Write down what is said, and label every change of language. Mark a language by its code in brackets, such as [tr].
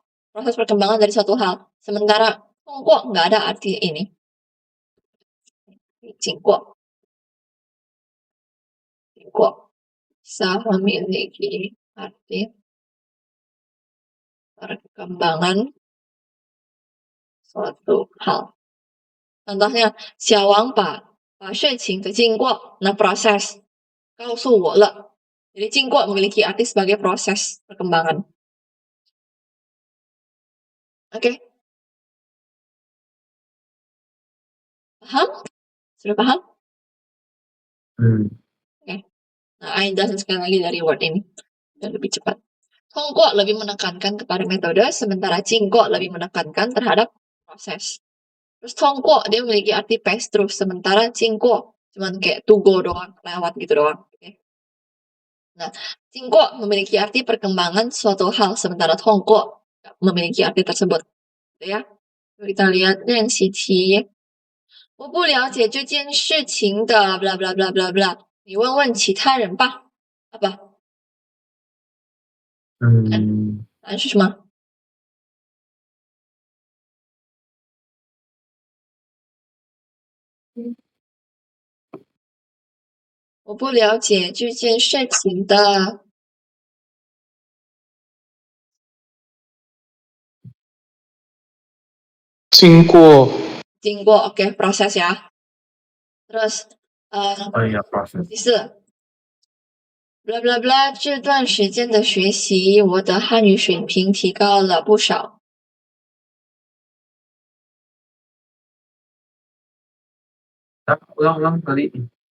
[id] Proses perkembangan dari suatu hal. Sementara 通过 nggak ada arti ini. 经过 bisa memiliki arti perkembangan suatu hal. Contohnya, [zh] 小王把事情的经过, [id] nah proses, [zh] 告诉我了. [id] Jadi 经过 memiliki arti sebagai proses perkembangan. Oke? Paham? Sudah paham? Hmm. Oke. Nah, I jelasin sekali lagi dari word ini. Dan lebih cepat. 通过 lebih menekankan kepada metode, sementara 经过 lebih menekankan terhadap proses. Terus 通过 dia memiliki arti [en] pass through, [id] sementara 经过 cuman kayak to go doang, lewat gitu doang. Oke. Nah, 经过 memiliki arti perkembangan suatu hal, sementara 通过 memiliki arti tersebut. Gitu ya. [zh] Kita lihat 练习题。我不了解这件事情的 bla bla bla bla bla，你问问其他人吧。 [id] Apa？ [zh] 答案是什么？我不了解这件事情的。经过 [id] 经过 OK proses ya. Terus Oh iya, proses. [zh] 第四，bla bla bla，这段时间的学习，我的汉语水平提高了不少。 [id] Ulang tadi.